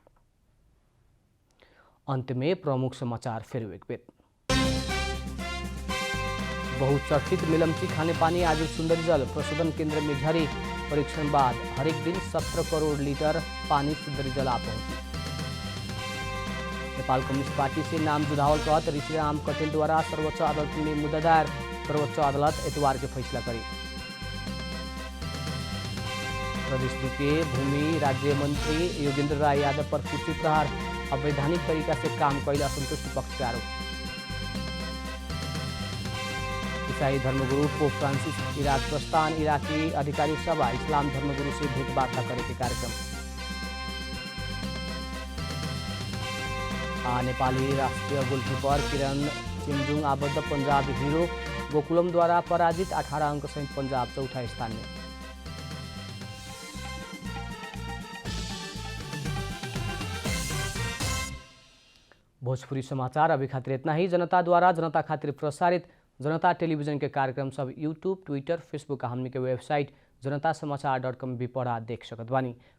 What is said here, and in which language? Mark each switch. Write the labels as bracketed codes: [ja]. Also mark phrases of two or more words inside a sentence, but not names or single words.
[bho] अंत में प्रमुख समाचार फिर एक बेर। बहुचर्चित मिलम्ची खानेपानी आज सुंदरी जल प्रशोधन केंद्र में झरे। परीक्षण बाद हरेक दिन 17 करोड़ लीटर पानी सुंदरी जल आ पहुंची। नेपाल कम्युनिस्ट पार्टी से नाम जुड़ावल कहत ऋषिराम कटेल द्वारा सर्वोच्च अदालत में मुद्दा दायर। सर्वोच्च अदालत इतवार के फैसला करी। प्रदेश के भूमि राज्य मंत्री योगेंद्र राय यादव पर कुर्सी प्रहार। अवैधानिक तरीका से काम कैल असंतुष्ट पक्ष के आरोप। ईसाई धर्मगुरु पोप फ्रांसिस इराक प्रस्थान। इराकी अधिकारी सभा इस्लाम धर्मगुरु से भेंटवार्ता करे के कार्यक्रम। नेपाली राष्ट्रीय गोलकीपर किरण चिमजुङ आबद्ध पंजाब हीरो गोकुलम द्वारा पराजित। 18 अंक सहित पंजाब चौथा स्थान में। भोजपुरी समाचार अभी खातिर इतना ही। जनता द्वारा जनता खातिर प्रसारित जनता टेलीविजन के कार्यक्रम सब यूट्यूब, ट्विटर, फेसबुक हमनी के वेबसाइट जनतासमाचार.com भी पढ़ा देख सकत बानी।